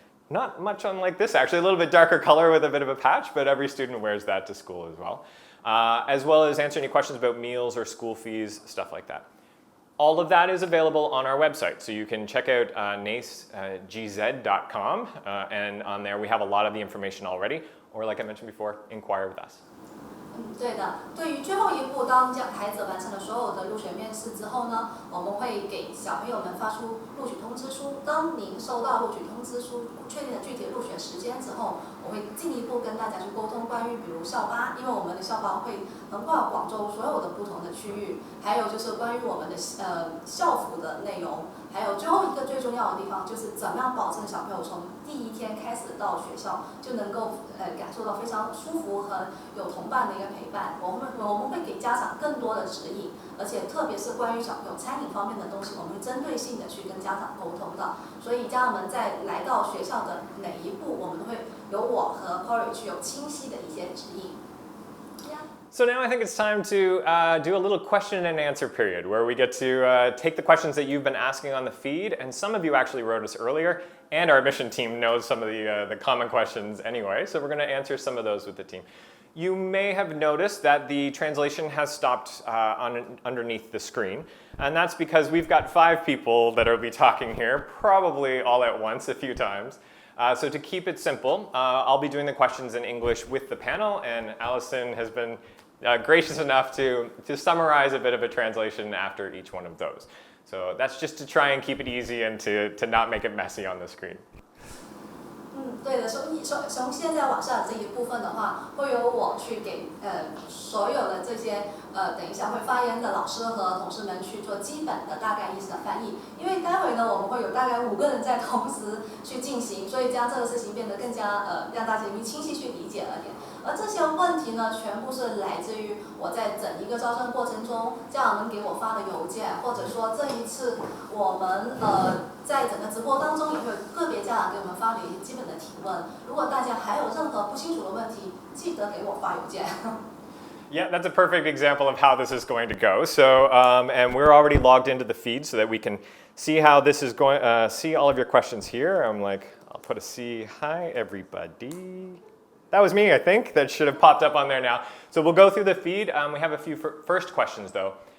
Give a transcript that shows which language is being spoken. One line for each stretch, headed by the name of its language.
English: Not much unlike this, actually, a little bit darker color with a bit of a patch, but every student wears that to school as well as answer any questions about meals or school fees, stuff like that. All of that is available on our website, so you can check out nacegz.com, and on there we have a lot of the information already, or like I mentioned before, inquire with us.
Chinese: 对的，对于最后一步，当孩子完成了所有的入学面试之后呢，我们会给小朋友们发出录取通知书。当您收到录取通知书，确定了具体的入学时间之后，我会进一步跟大家去沟通关于比如校巴，因为我们的校巴会横跨广州所有的不同的区域，还有就是关于我们的校服的内容，还有最后一个最重要的地方，就是怎么样保证小朋友从第一天开始到学校就能够感受到非常舒服和有同伴的一个陪伴。我们会给家长更多的指引，而且特别是关于小朋友餐饮方面的东西，我们会针对性的去跟家长沟通的。所以家长们在来到学校的哪一步，我们都会由我和 Corey 去有清晰的一些指引。
English: So now I think it's time to do a little question and answer period where we get to take the questions that you've been asking on the feed, and some of you actually wrote us earlier, and our admission team knows some of the common questions anyway, so we're going to answer some of those with the team. You may have noticed that the translation has stopped underneath the screen, and that's because we've got 5 people that will be talking here, probably all at once a few times. So to keep it simple, I'll be doing the questions in English with the panel, and Allison has been gracious enough to summarize a bit of a translation after each one of those. So that's just to try and keep it easy and to not make it messy on the screen.
Chinese: 对的，从现在往下这一部分的话，会由我去给所有的这些等一下会发言的老师和同事们去做基本的大概意思的翻译。因为待会呢，我们会有大概5个人在同时去进行，所以将这个事情变得更加让大家清晰去理解了点。而这些问题呢，全部是来自于我在整一个招生过程中，家长们给我发的邮件，或者说这一次我们在整个直播当中也会有个别家长给我们发的一些基本的提问。如果大家还有任何不清楚的问题，记得给我发邮件。
English: Yeah, that's a perfect example of how this is going to go. So, and we're already logged into the feed so that we can see how this is going. See all of your questions here. I'll put a C. Hi, everybody. That was me, I think. That should have popped up on there now. So we'll go through the feed. We have a few first questions, though.